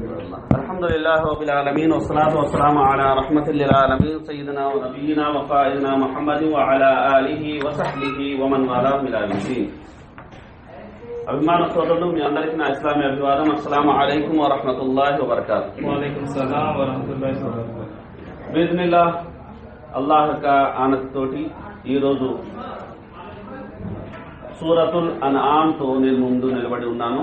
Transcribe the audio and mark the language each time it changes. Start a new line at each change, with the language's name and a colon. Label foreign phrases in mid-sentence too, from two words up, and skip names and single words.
Arabic: الحمد لله رب العالمين والصلاة والسلام على رحمة للعالمين سيدنا ونبينا وقائدنا محمد وعلى آله وصحبه ومن والاه إلى يوم الدين.
Telugu: అభిమాన సోదరులు మీ అందరికీ నా ఇస్లామీ అభివాదం.
Arabic: السلام عليكم ورحمة الله وبركاته. وعليكم السلام ورحمة الله وبركاته.
Telugu: బిస్మిల్లాహ్ అల్లాహ్ యొక్క ఆనత్ తోటి ఈరోజు సూరతుల్ అన్ఆమ్ తో నేను ముందు నిలబడి ఉన్నాను.